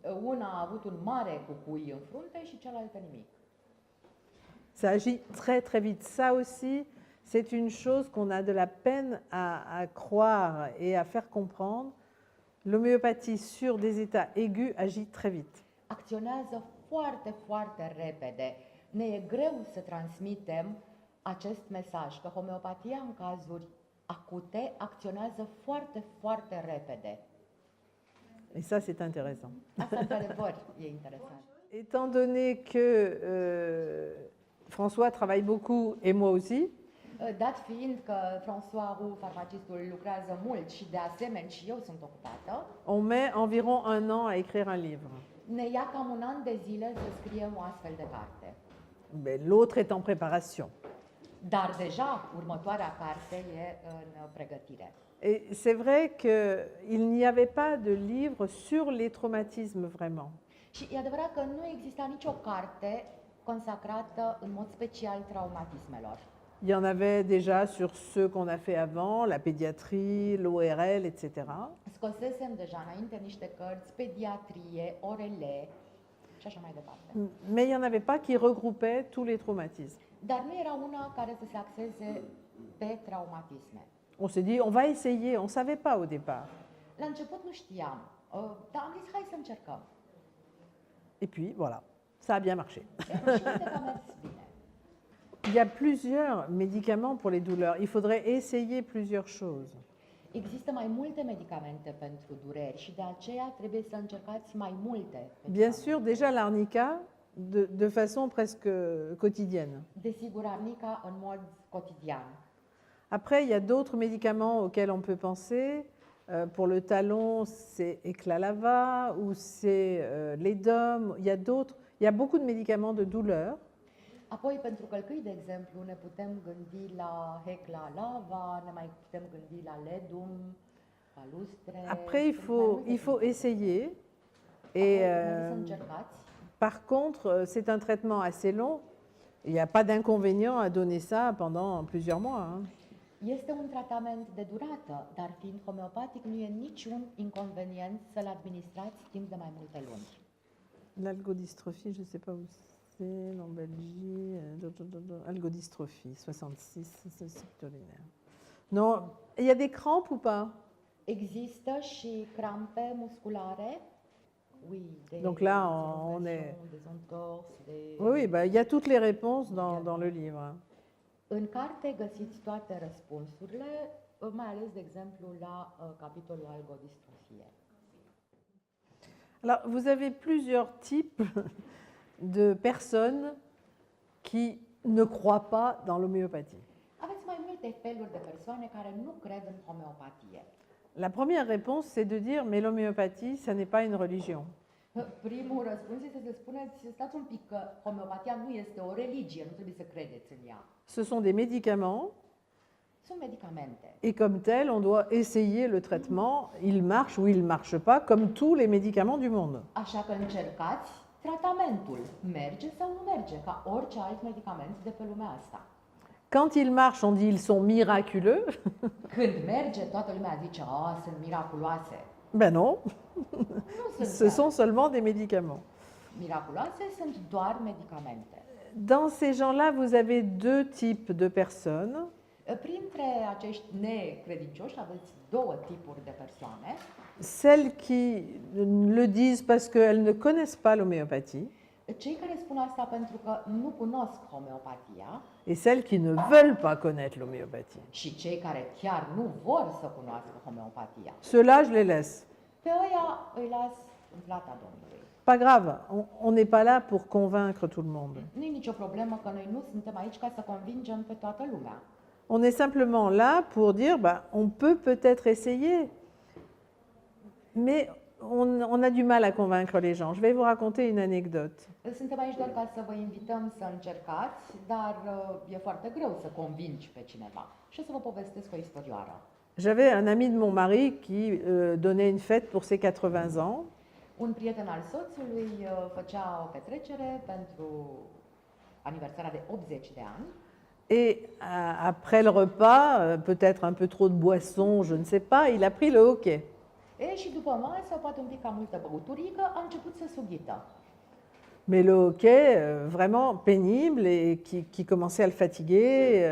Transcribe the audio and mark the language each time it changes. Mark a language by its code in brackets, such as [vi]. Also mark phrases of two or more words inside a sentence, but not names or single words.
[ro] Una a avut un mare cucui în frunte și cealaltă nimic. [fr] Ça agit très très vite. Ça aussi, c'est une chose qu'on a de la peine à croire et à faire comprendre. L'homéopathie sur des états aigus agit très vite. [ro] Acționează foarte, foarte repede. Ne e greu să transmitem acest mesaj, că homeopatia în cazuri acute acționează foarte, foarte repede. [fr] Et ça, c'est intéressant. [ro] Asta, într-adevăr, e interesant. [fr] Étant donné que François travaille beaucoup et moi aussi, [ro] Dat fiind că François Roux, farmacistul, lucrează mult și de asemenea și eu sunt ocupată, [fr] on met environ 1 an à écrire un livre. [ro] ne ia cam un an de zile să scriem o astfel de carte. [fr] Mais l'autre est en préparation. [ro] Dar deja următoarea carte e în pregătire. [fr] Et c'est vrai qu'il n'y avait pas de livre sur les traumatismes vraiment. [ro] Și e adevărat că nu exista nicio carte consacrată în mod special traumatismelor. [fr] Il y en avait déjà sur ceux qu'on a fait avant, la pédiatrie, l'ORL, etc. [ro] Scosesem deja înainte niște cărți, pediatrie, ORL și așa mai departe. [fr] Mais il n'y en avait pas qui regroupaient tous les traumatismes. [ro] Dar nu era una care să se axeze pe traumatisme. [fr] On s'est dit, on va essayer, on ne savait pas au départ. [ro] La început nu știam, dar am zis hai să încercăm. [fr] Et puis, voilà, ça a bien marché. [ro] Și uite că a mers bine. [fr] Il y a plusieurs médicaments pour les douleurs. Il faudrait essayer plusieurs choses. [ro] Există mai multe medicamente pentru dureri și de aceea trebuie să încercați mai multe. [fr] Bien sûr, déjà l'arnica, de façon presque quotidienne. [ro] Desigur, arnica în mod cotidian. [fr] Après, il y a d'autres médicaments auxquels on peut penser. Pour le talon, c'est Eclalava ou c'est Ledom. Il y a d'autres. Il y a beaucoup de médicaments de douleur. [ro] Apoi, pentru călcâi, de exemplu, ne putem gândi la Hecla Lava, ne mai putem gândi la Ledum, la Lustre. [fr] Après, il faut essayer. Et [ro] Apoi, să încercați. [fr] par contre, c'est un traitement assez long. Il n'y a pas d'inconvénient à donner ça pendant plusieurs mois. Hein. [ro] Este un tratament de durată, dar fiind homeopatic, nu e niciun inconvenient să-l administrați timp de mai multe luni. [fr] L'algodystrophie, je ne sais pas où c'est, lombalgie, algodystrophie, 66, c'est urinaire. Non, il y a des crampes ou pas? [ro] Există și crampe musculare. [fr] Oui, Donc là, on est... Des entorses, Oui, bah, il y a toutes les réponses dans le livre. [ro] În carte găsiți toate răspunsurile, mai ales, de exemplu, la capitolul algodistrofie. [fr] Alors, vous avez plusieurs types de personnes qui ne croient pas dans l'homéopathie. [ro] Aveți mai multe feluri de persoane care nu cred în homeopatie. [fr] La première réponse, c'est de dire, mais l'homéopathie, ça n'est pas une religion. [ro] Primul răspuns este să spuneți, stați un pic, că homeopatia nu este o religie, nu trebuie să credeți în ea. [fr] Ce sont des médicaments, [ro] Sunt medicamente. [fr] et comme tel, on doit essayer le traitement. Il marche ou il ne marche pas, comme tous les médicaments du monde. [ro] Așa că încercați tratamentul. Merge sau nu merge, ca orice alt medicament de pe lumea asta. [fr] Quand ils marchent, on dit ils sont miraculeux. [ro] Când merge, toată lumea zice, sunt miraculoase. [fr] Ben non, [ro] Nu [fr] ce [ro] sunt [fr] sont seulement des médicaments. [ro] miraculoase, sunt doar medicamente. [fr] Dans ces gens-là, vous avez deux types de personnes. [ro] Printre acești necredincioși aveți două tipuri de persoane. [fr] Celles qui le disent parce qu'elles ne connaissent pas l'homéopathie [ro] Cei care spun asta pentru că nu cunosc homeopatia [fr] et celles qui ne veulent pas connaître l'homéopathie. [ro] și cei care chiar nu vor să cunoască homeopatia. [fr] Ceux-là, je les laisse. [ro] Pe ăia îi las în plata Domnului. [fr] Pas grave, on n'est pas là pour convaincre tout le monde. [ro] Nu e nicio problemă că noi nu suntem aici ca să convingem pe toată lumea. [fr] On est simplement là pour dire, bah, on peut peut-être essayer, mais on a du mal à convaincre les gens. Je vais vous raconter une anecdote. [ro] Suntem aici doar ca să vă invităm să încercați, dar e foarte greu să convingi pe cineva. Și o să vă povestesc o istorioară. [fr] J'avais un ami de mon mari qui donnait une fête pour ses 80 ans. [ro] Un prieten al soțului făcea o petrecere pentru aniversarea de 80 de ani. [fr] Et après le repas, peut-être un peu trop de boisson, je ne sais pas, il a pris le hockey. [ro] Și după masă, poate un pic cam multă băuturică, a început să sughită. [fr] Mais le hockey, vraiment pénible et qui commençait à le fatiguer